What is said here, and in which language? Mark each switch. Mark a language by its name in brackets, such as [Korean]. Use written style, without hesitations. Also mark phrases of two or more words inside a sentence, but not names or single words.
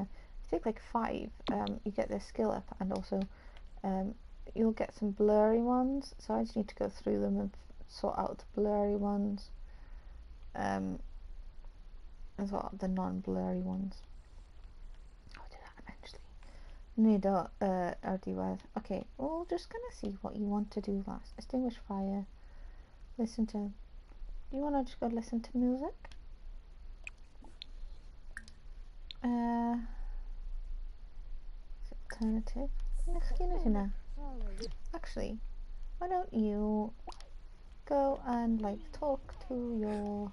[English] Take like 5, you get their skill up, and also you'll get some blurry ones, so I just need to go through them and sort out the blurry ones, as well the non-blurry ones. [Welsh] nid ar diwedd. [English] Okay, we're just gonna see what you want to do last. Extinguish fire. Listen to... You wanna just go listen to music? Alternative. Actually, why don't you go and like talk to your...